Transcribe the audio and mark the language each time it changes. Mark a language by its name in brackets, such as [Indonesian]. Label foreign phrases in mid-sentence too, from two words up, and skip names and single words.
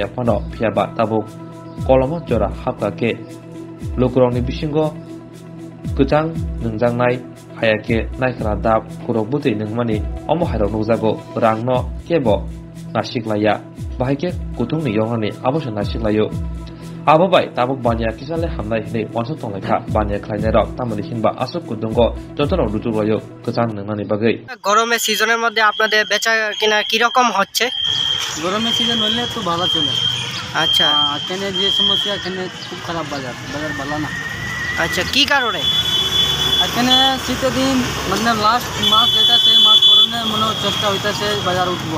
[Kok Borok] pano phiaba tabuk koloma jora hapka ke lokrongni bisingo kuchang nungjangnai hayake naikra dab kuruk butui nungmani omo hairok nukjago rangno kebo nasiklaya bahake kutungni yokmani amase nasiklayo ababai tabuk bania kisale hamnai hine wansa tonglekha bania khlainai rok tamani hinba asuk kudungo jotono rujuglayo kuchang nungmani bagai [Bangla] গরমের সিজনের মধ্যে আপনাদের বেচা কিনা কি রকম হচ্ছে? গরমের সিজন হলে তো ভালো চলে। আচ্ছা, এখানে যে সমস্যা, এখানে খুব খারাপ বাজার ভালো না। আচ্ছা, কি কারণে? এখানে শীতের দিন মানে লাস্ট মাস যেটা সেই মাস পরে মনে চেষ্টা হইতেছে বাজার উঠবো।